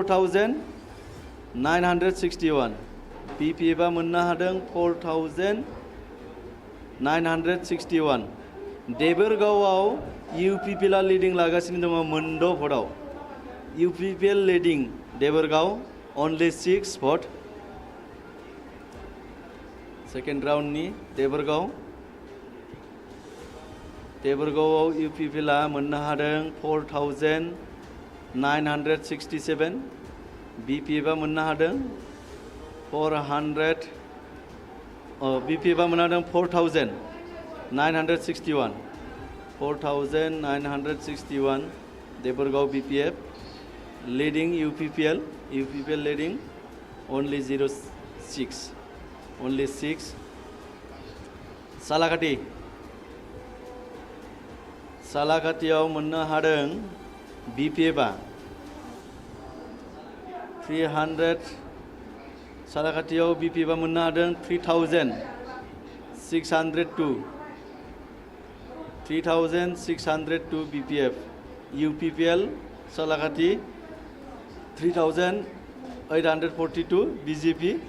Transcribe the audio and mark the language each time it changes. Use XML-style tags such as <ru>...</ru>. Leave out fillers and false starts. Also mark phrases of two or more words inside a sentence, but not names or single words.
<brx>4,961 BPF मोननो हादों 4,961 देबरगावआव UPPL लिडिं लागासिनो दङ मोनद' भटआव UPPL लिडिं देबरगाव</brx> <en>only 6 vote</en> <brx>सेकेंड राउंडनि देबरगावआव UPPL मोननो हादों 4,967 BPF मोननो हादों 4,961 देबरगाव BPF leading UPPL leading only 06 only 6 सालाकाटियाव मोननो हादों BPF 300 सालाकाटियाव BPF मोननो हादों 3,602 BPF UPPL सालाकाटि 3,842 BJP</brx>